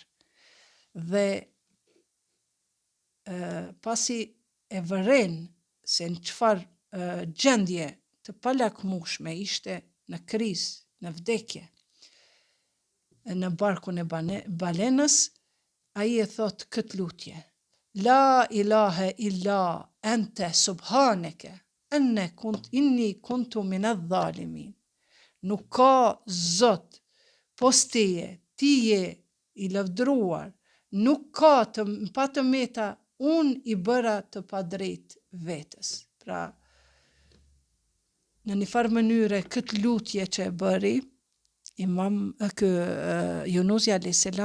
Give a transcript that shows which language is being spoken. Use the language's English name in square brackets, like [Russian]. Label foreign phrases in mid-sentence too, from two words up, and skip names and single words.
[Albanian] Dhe pasi e vëren se në çfarë gjendje të palakmueshme ishte, në krizë, në vdekje, në barkun e balenës, ai e thot këtë lutje: [Arabic] لا إله إلا أنت سبحانك إني كنت من الظالمين. [Albanian] Nuk ka Zot pos teje, ti je i lavdruar, nuk ka pa të meta, unë i bëra të padrejt vetës. Pra, në një farë mënyre, këtë lutje që e bëri, Yunusi a.s.